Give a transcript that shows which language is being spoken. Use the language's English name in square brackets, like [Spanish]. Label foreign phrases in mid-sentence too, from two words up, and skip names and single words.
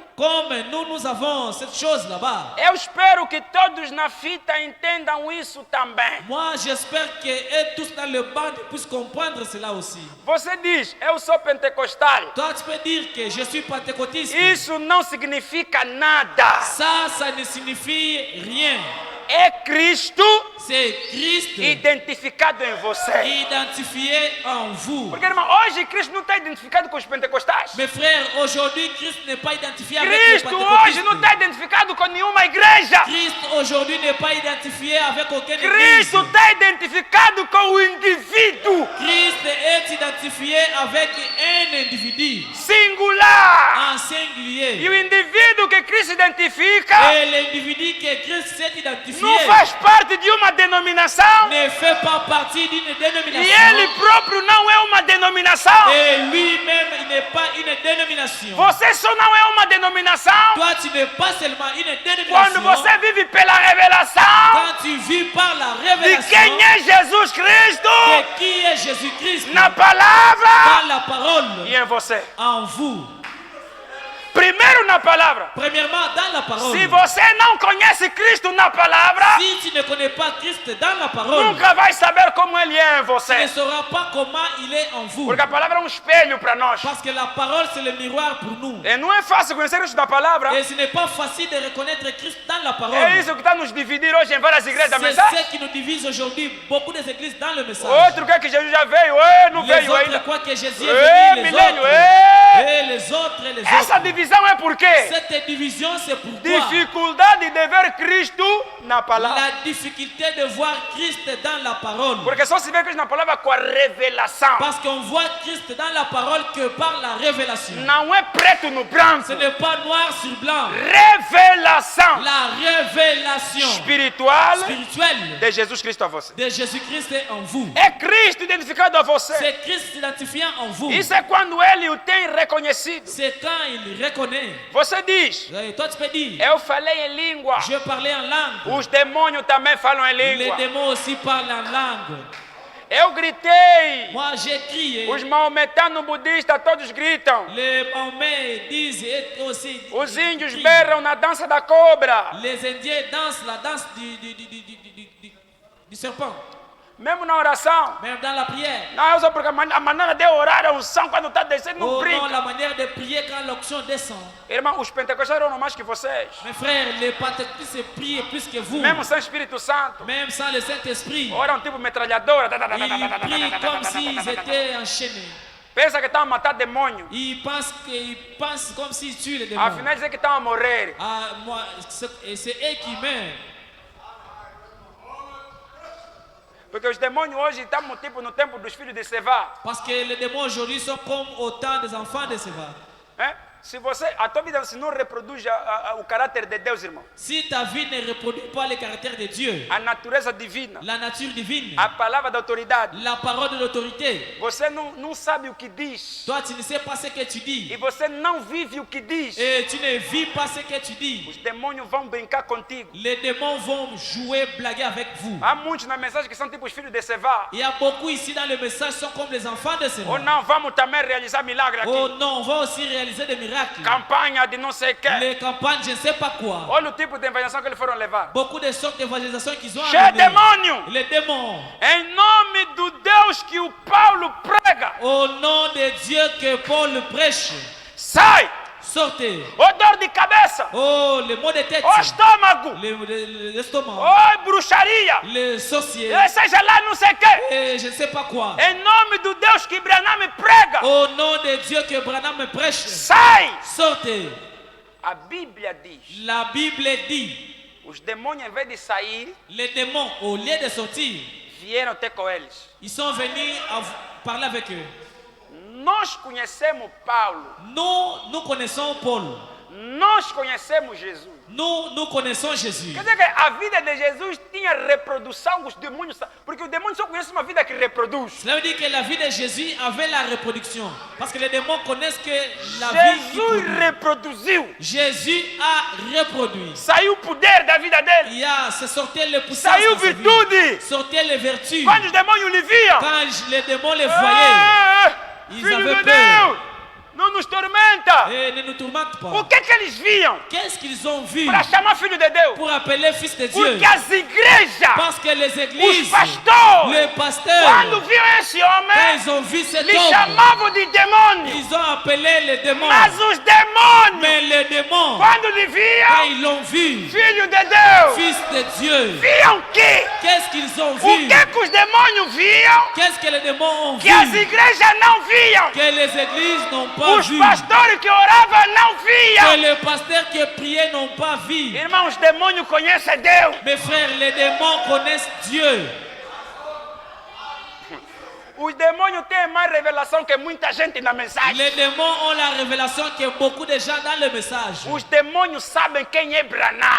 [French] Comme nous avons cette chose là-bas. [Portuguese] Eu espero que todos na fita entendam isso também. [French] Moi, j'espère que eux tous dans le band puissent comprendre cela aussi. [Portuguese] Você diz, eu sou pentecostal. [French] Toi, tu peux dire que je suis pentecôtiste. [Portuguese] Isso não significa nada. [French] Ça ne signifie rien. [Portuguese] É Cristo [French] C'est Christ [Portuguese] identificado em você. [French] identifié en vous. [Portuguese] Porque, irmão, hoje Cristo não está identificado com os pentecostais. [French] Mes frères, aujourd'hui, Christ n'est pas identifié avec les [Portuguese] Cristo hoje não [French] pentecôtistes. [Portuguese] está identificado com nenhuma igreja. [French] Christ aujourd'hui n'est pas identifié avec aucune église. [Portuguese] Cristo está identificado com o indivíduo [French] Christ est identifié avec un individu [Portuguese] singular. [French] en singulier. [Portuguese] E o indivíduo que Cristo identifica [French] Et l'individu que Christ s'est identifié [Portuguese] não faz parte de uma denominação. [French] ne fait pas partie d'une [Portuguese] E [French] dénomination. [Portuguese] ele próprio não é uma denominação. [French] Et lui-même, il n'est pas une dénomination. [Portuguese] Você só não é uma denominação [French] Toi, tu n'es pas seulement une [Portuguese] quando [French] dénomination. [Portuguese] você vive pela revelação [French] Quand tu vis par la [Portuguese] de [French] révélation [Portuguese] quem é Jesus Cristo [French] de qui est Jésus-Christ [Portuguese] na palavra [French] dans la parole [Portuguese] e em você. [French] en vous. [Portuguese] Primeiro na palavra. [French] Premièrement, dans la parole. [Portuguese] Se você não conhece Cristo na palavra, [French] Si tu ne connais pas Christ dans la parole, [Portuguese] nunca vai saber como ele é em [French] tu ne [Portuguese] você. [French] sauras pas comment il est en vous. [Portuguese] Porque a palavra é um espelho para nós. [French] Parce que la parole, c'est le miroir pour nous. [Portuguese] E não é fácil conhecer Cristo na palavra. [French] Et ce n'est pas facile de reconnaître Christ dans la parole. [Portuguese] É isso que está nos dividir hoje em várias igrejas da [French] C'est [Portuguese] mensagem. [French] ce qui nous divise aujourd'hui, beaucoup des églises dans le message. [Portuguese] Outro quer que Jesus já veio, não [French] Les [Portuguese] veio [French] autres [Portuguese] ainda. [French] croient que Jésus est venu, les [Portuguese] milênio, [French] autres. Et les autres, et les [Portuguese] Essa [French] autres. [Portuguese] divisão é por quê? [French] Cette division, c'est pourquoi [Portuguese] Dificuldade de ver Cristo na palavra. [French] la difficulté de voir Christ dans la parole. [Portuguese] Porque só se vê Cristo na palavra com a revelação. [French] Parce qu'on voit Christ dans la parole que par la révélation. [Portuguese] Não é preto no branco. [French] Ce n'est pas noir sur blanc. [Portuguese] Revelação [French] La révélation [Portuguese] espiritual [French] spirituelle [Portuguese] de Jesus Cristo a você. [French] de Jésus-Christ est en vous. [Portuguese] É Cristo identificado a você. [French] C'est Christ identifiant en vous. [Portuguese] Isso é quando ele o tem reconhecido. [French] C'est quand il reconnaît. [Portuguese] Você diz, [French] Et toi, tu peux dire, [Portuguese] eu falei em língua. [French] je parlais en langue. [Portuguese] Os demônios também falam em [French] Les [Portuguese] língua. [French] démons aussi parlent en langue. [Portuguese] Eu gritei. [French] Moi, j'ai crié. [Portuguese] Os maometanos budistas todos gritam. [French] Les Mahomet disent et aussi. [Portuguese] Os índios [French] crient. [Portuguese] berram na dança da cobra. [French] Les Indiens dansent la danse du serpent. [Portuguese] Mesmo na oração. [French] Même dans la prière. [Portuguese] Não, só porque a maneira de orar é unção quando está descendo, não [French] Oh non, [Portuguese] brinca. [French] la manière de prier quand l'onction descend. [Portuguese] Irmão, os pentecostais oram mais que vocês. [French] Mes frères, les pentecôtistes prient plus que vous. [Portuguese] Mesmo sem Espírito Santo. [French] Même sans le Saint-Esprit. [Portuguese] Oram tipo metralhadora. [French] Ils prient comme s'ils étaient enchaînés. [Portuguese] Pensa que estão a matar demônio. [French] Ils pensent comme s'ils tuent les démons. [Portuguese] Afinal, dizem que estão a morrer. [French] Ah, moi, c'est eux qui meurent. [Portuguese] Porque os demônios hoje estão tipo no tempo dos filhos de Sevá. [French] Parce que les démons aujourd'hui sont comme autant des enfants de Séva. [Portuguese] Se você, a tua vida se não reproduz o caráter de Deus, irmão. [French] Si ta vie ne reproduit pas le caractère de Dieu, [Portuguese] A natureza divina. [French] la nature divine, [Portuguese] A palavra da autoridade. [French] la parole de l'autorité, [Portuguese] Você não sabe o que diz. [French] toi tu ne sais pas ce que tu dis [Portuguese] E você não vive o que diz. [French] et tu ne vis pas ce que tu dis. [Portuguese] Os demônios vão brincar contigo. [French] Les démons vont jouer, blaguer avec vous. [Portuguese] Há muitos na mensagem que são tipo os filhos de Sevá. [French] Il y a beaucoup ici dans le message sont comme les enfants de Séva. [Portuguese] Ou não, vamos também realizar milagre aqui. [French] Oh non, on va aussi réaliser des miracles. [Portuguese] Campanha de não sei o que. [French] Les campagnes, je ne sais pas quoi. [Portuguese] Olha o tipo de evangelização que eles foram levar. [French] Beaucoup de sortes d'évangélisation qu'ils ont [Portuguese] Cheio de [French] amenées. [Portuguese] demônio. [French] Les démons. [Portuguese] Em nome do Deus que o Paulo prega. [French] Au nom de Dieu que Paul prêche, [Portuguese] Sai. [French] sortez. [Portuguese] Ô dor de cabeça. [French] Oh, les maux de tête, [Portuguese] Ô estômago. [French] l'estomac, [Portuguese] Ô bruxaria. [French] les sorciers, [Portuguese] Seja lá não sei o que. [French] et je ne sais pas quoi. [Portuguese] Em nome do Deus que Branham prega. [French] Au nom de Dieu que Branham me prêche, [Portuguese] Sai. [French] sortez. [Portuguese] A Bíblia diz. [French] La Bible dit, [Portuguese] Os demônios, em vez de sair, [French] les démons, au lieu de sortir, [Portuguese] vieram ter com eles. [French] ils sont venus parler avec eux. [Portuguese] Nós conhecemos Paulo. [French] Nous connaissons Paul. [Portuguese] Nós conhecemos Jesus. [French] Nous connaissons Jésus. [Portuguese] Quer dizer que a vida de Jesus tinha reprodução, os demônios. Porque os demônios só conhecem uma vida que reproduz. [French] Cela veut dire que la vie de Jésus avait la reproduction. Parce que les démons connaissent que la vie qui [Portuguese] Jesus [French] produit. [Portuguese] reproduziu. [French] Jésus a reproduit. [Portuguese] Saiu o poder da vida dele. [French] Il y a, c'est sortir les puissances [Portuguese] Saiu [French] dans sa vie. [Portuguese] virtude. [French] Sortir les vertus. [Portuguese] Quando os demônios lhe viam. [French] Quand les démons les voyaient, [Portuguese] "Ah, [French] Ils [Portuguese] Filho [French] avaient [Portuguese] de [French] peur. [Portuguese] Deus, não nos tormenta. [French] pas. Et ne nous tourmente [Portuguese] O [French] pas. [Portuguese] que eles viam [French] Qu'est-ce qu'ils ont vu [Portuguese] para chamar filho de Deus? [French] pour appeler fils de Dieu? [Portuguese] Porque as igrejas, [French] Parce que les [Portuguese] os [French] églises, [Portuguese] pastores, [French] les pasteurs, [Portuguese] quando viam esse [French] quand [Portuguese] homem, [French] ils ont vu cet [Portuguese] lhe [French] homme, [Portuguese] chamavam de demônio. [French] ils ont appelé les démons. [Portuguese] Mas os demônios, [French] Mais les démons, [Portuguese] quando lhe [French] quand [Portuguese] viam, [French] ils l'ont vu, [Portuguese] filho de Deus, [French] fils de Dieu, [Portuguese] viam que [French] qu'est-ce qu'ils ont [Portuguese] o [French] vu? [Portuguese] que os demônios viam, [French] Qu'est-ce que les démons ont [Portuguese] que as [French] vu? [Portuguese] igrejas não viam, [French] Que les églises n'ont pas [Portuguese] os [French] vu. [Portuguese] pastores que oravam não [French] Que [Portuguese] viam. [French] les pasteurs qui priaient n'ont pas vu. [Portuguese] Irmãos, os demônios conhecem Deus. [French] Mes frères, les démons connaissent Dieu. [Portuguese] Os demônios têm mais revelação que muita gente na mensagem. [French] Les démons ont la révélation que beaucoup de gens dans le message. [Portuguese] Os demônios sabem quem é Branham.